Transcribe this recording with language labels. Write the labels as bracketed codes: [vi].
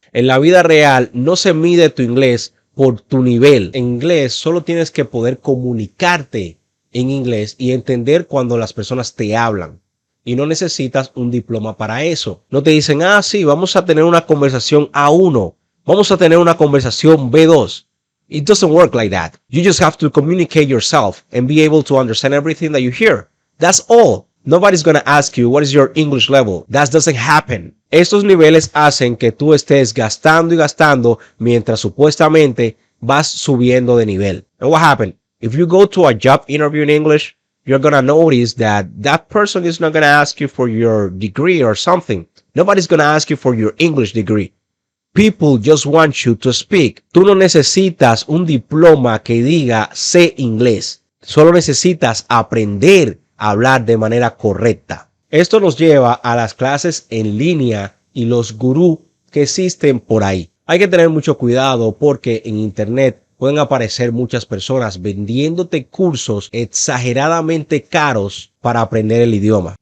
[es] En la vida real no se mide tu inglés por tu nivel. En inglés solo tienes que poder comunicarte en inglés y entender cuando las personas te hablan. Y no necesitas un diploma para eso. No te dicen, sí, vamos a tener una conversación A1. Vamos a tener una conversación B2. [en] It doesn't work like that. You just have to communicate yourself and be able to understand everything that you hear. That's all. Nobody's gonna ask you, what is your English level? That doesn't happen. [es] Estos niveles hacen que tú estés gastando y gastando mientras supuestamente vas subiendo de nivel. [en] And what happened? If you go to a job interview in English, you're going to notice that that person is not going to ask you for your degree or something. Nobody's going to ask you for your English degree. People just want you to speak. [es] Tú no necesitas un diploma que diga sé inglés. Solo necesitas aprender a hablar de manera correcta. Esto nos lleva a las clases en línea y los gurús que existen por ahí. Hay que tener mucho cuidado porque en internet pueden aparecer muchas personas vendiéndote cursos exageradamente caros para aprender el idioma.